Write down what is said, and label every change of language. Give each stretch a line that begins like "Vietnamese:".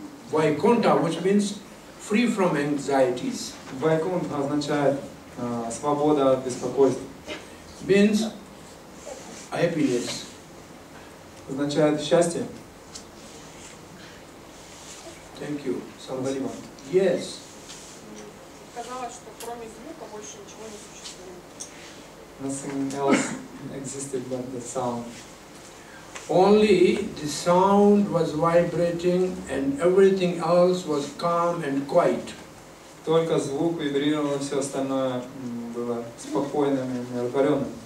English: Vaikuntha, which means free from anxieties.
Russian: Вайкунтха означает свобода от беспокойств.
English: Means happiness.
Russian: Означает счастье.
English: Thank you. Somebody.
Russian: Спасибо.
English: Yes.
Russian: Казалось, что кроме звука больше ничего не
English: Nothing
Russian: существует.
English: else existed but the sound. Only the sound was vibrating and everything else was calm and quiet.
Russian: Только звук вибрировал, все остальное было спокойным и умиротворенным.